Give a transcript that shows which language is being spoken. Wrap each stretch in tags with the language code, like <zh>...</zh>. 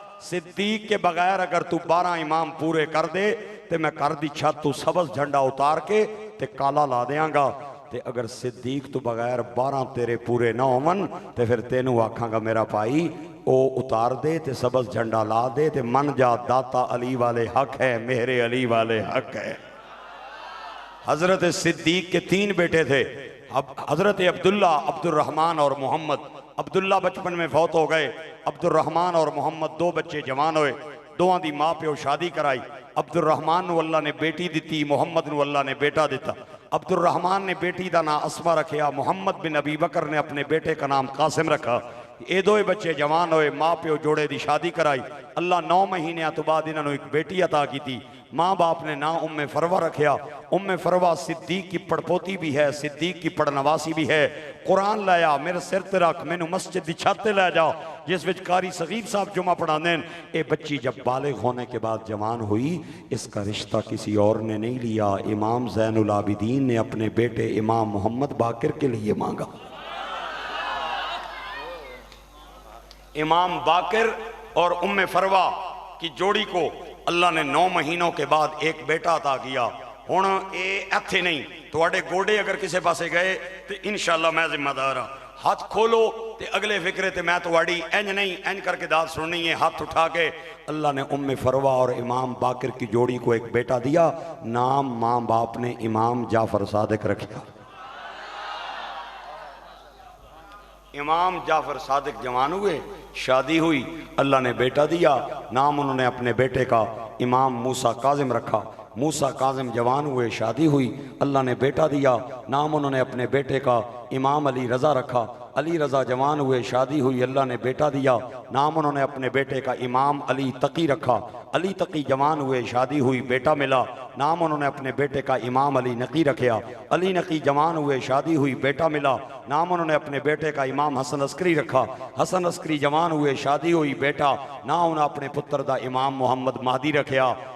<pa>صدیق کے بغیر اگر تو 12 امام پورے کر دے تے میں کر دی چھت تو سبز جھنڈا اتار کے تے کالا لا دیاں گا. تے اگر صدیق تو بغیر 12 تیرے پورے نہ ہون تے پھر تینوں آکھاں گا میرا بھائی او اتار دے تے سبز جھنڈا لا دے تے من جا داتا علی والے حق ہے، مہر علی والے حق ہے.</pa> <ur>حضرت صدیق کے 3 بیٹے تھے، حضرت عبداللہ، عبد الرحمن اور محمد. عبداللہ بچپن میں فوت ہو گئے. عبد الرحمن اور محمد 2 بچے جوان ہوئے.</ur> <pa>دوہاں دی ماں پیو شادی کرائی. عبد الرحمن نو اللہ نے بیٹی دیتی، محمد نو اللہ نے بیٹا دیتا. عبد الرحمن نے بیٹی دا نام اسما رکھیا،</pa> <ur>محمد بن ابی بکر نے اپنے بیٹے کا نام قاسم رکھا.</ur> <pa>اے 2 بچے جوان ہوئے، ماں پیو جوڑے دی شادی کرائی.</pa> <ur>اللہ 9 مہینے تو بعد انہوں نے ایک بیٹی عطا کی تھی.</ur> <pa>ماں باپ نے نام ام فروہ رکھیا.</pa> <ur>ام فروہ صدیق کی پڑپوتی بھی ہے، صدیق کی پڑنواسی بھی ہے.</ur> <pa>قرآن لایا میرے سر تے رکھ، میں نو مسجد دی چھت تے لے جا جس وچ قاری صغیر صاحب جمعہ پڑھا دین.</pa> <ur>اے بچی جب بالغ ہونے کے بعد جوان ہوئی، اس کا رشتہ کسی اور نے نہیں لیا، امام زین العابدین نے اپنے بیٹے امام محمد باقر کے لیے مانگا. امام باقر اور ام فروہ کی جوڑی کو اللہ نے 9 مہینوں کے بعد ایک بیٹا عطا کیا.</ur> <pa>ہن اے ایتھے نہیں، تواڈے گوڑے اگر کسے پاسے گئے تو انشاءاللہ میں ذمہ دار ہاں. ہاتھ کھولو تے اگلے فکرے تے میں تواڈی انج نہیں انج کر کے داد سننی ہے.</pa> <ur>ہاتھ اٹھا کے اللہ نے ام فروہ اور امام باقر کی جوڑی کو ایک بیٹا دیا. نام ماں باپ نے امام جعفر صادق رکھا. امام جعفر صادق جوان ہوئے، شادی ہوئی، اللہ نے بیٹا دیا. نام انہوں نے اپنے بیٹے کا امام موسیٰ کاظم رکھا. موسیٰ کاظم جوان ہوئے، شادی ہوئی، اللہ نے بیٹا دیا. نام انہوں نے اپنے بیٹے کا امام علی رضا رکھا. علی رضا جوان ہوئے، شادی ہوئی، اللہ نے بیٹا دیا. نام انہوں نے اپنے بیٹے کا امام علی تقی رکھا. علی تقی جوان ہوئے، شادی ہوئی، بیٹا ملا. نام انہوں نے اپنے بیٹے کا امام علی نقی رکھیا. علی نقی جوان ہوئے، شادی ہوئی، بیٹا ملا. نام انہوں نے اپنے بیٹے کا امام حسن عسکری رکھا. حسن عسکری جوان ہوئے، شادی ہوئی، بیٹا.</ur> <pa>نام انہوں نے اپنے پتر دا امام محمد مہدی رکھیا.</pa>